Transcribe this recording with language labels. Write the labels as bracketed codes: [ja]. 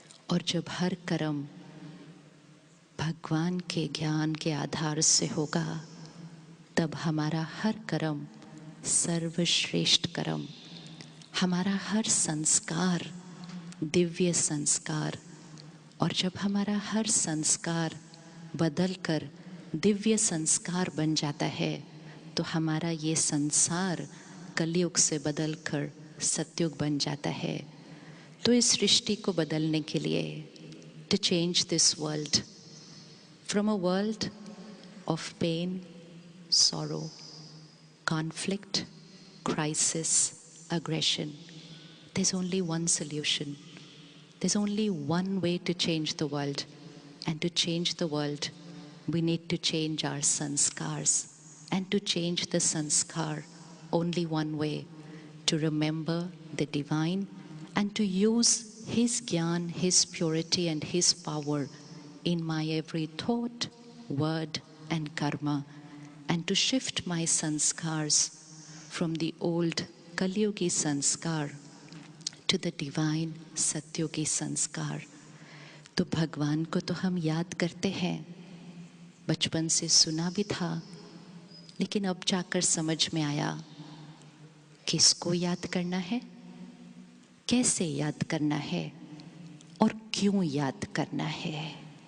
[hi] और जब हर कर्म भगवान के ज्ञान के आधार से होगा तब हमारा हर कर्म सर्वश्रेष्ठ कर्म, हमारा हर संस्कार दिव्य संस्कार। और जब हमारा हर संस्कार बदलकर दिव्य संस्कार बन जाता है तो हमारा ये संसार कलयुग से बदलकर सतयुग बन जाता है। तो इस सृष्टि को बदलने के लिए, [en] to change this world from a world of pain, sorrow, conflict, crisis, aggression, there's only one solution. There's only one way to change the world. And to change the world, we need to change our sanskars. And to change the sanskar, only one way, to remember the divine and to use His Gyan, His purity and His power in my every thought, word and karma, and to shift my sanskars from the old Kalyugi sanskar to the divine Satyugi sanskar. [hi] तो भगवान को तो हम याद करते हैं, बचपन से सुना भी था, लेकिन अब जाकर समझ में आया किसको याद करना है, कैसे याद करना है और क्यों याद करना है।